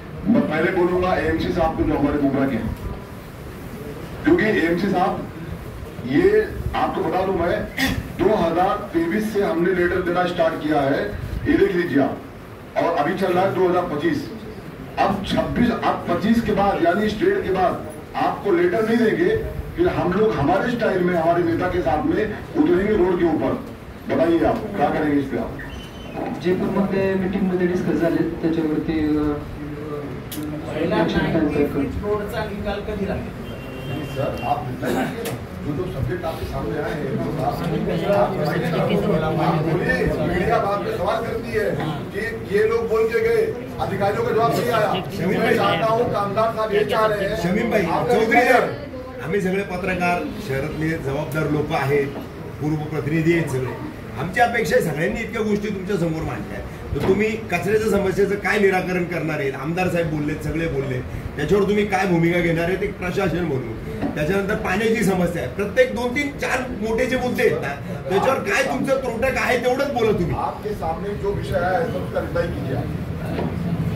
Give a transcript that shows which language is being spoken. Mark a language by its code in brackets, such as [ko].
[hi] मैं पहले बोलूंगा एएमसी साहब को जो हमारे मुंबई के हैं, क्योंकि एएमसी साहब ये आपको बता दूं मैं 2023 से हमने लेटर देना स्टार्ट किया है, ये देख लीजिए आप, और अभी चल रहा है 2025। अब 25 के बाद यानी स्टेट के बाद आपको लेटर नहीं देंगे, फिर हम लोग हमारे स्टाइल में हमारे नेता के साथ में उतरेंगे रोड के ऊपर। बताइए आप क्या करेंगे इस पे? आप [mr] जयपूरमध्ये मीटिंगमध्ये डिस्कस झाले, त्याच्यावरती रोडचा निकाल कधी लागेल? [hi] सर आप जो सब्जेक्ट आपके सामने आए हैं मीडिया बात पे सवाल करती है कि ये लोग बोल के गए, अधिकारियों का जवाब नहीं आया। मैं चाहता हूँ आमदार साहब ये चाह रहे हैं, [mr] शमीम भाई चौधरी सर, आम्ही सगळे पत्रकार शहरातले जबाबदार लोक आहेत, पूर्व प्रतिनिधी आहेत सगळे, आमची अपेक्षा आहे सगळ्यांनी इतक्या गोष्टी तुमच्या समोर मांडल्या, तर तुम्ही कचऱ्याच्या समस्येचं काय निराकरण करणार आहे? आमदार साहेब बोलले, सगळे बोलले, त्याच्यावर तुम्ही काय भूमिका घेणार आहे? ते प्रशासन म्हणून, त्याच्यानंतर पाण्याची समस्या आहे, प्रत्येक 2, 3, 4 मोठे जे मुद्दे आहेत ना, त्याच्यावर काय तुमचं त्रोटक आहे तेवढंच बोला तुम्ही। [hi] आपके सामने जो विषय है उसका रिप्लाई कीजिए।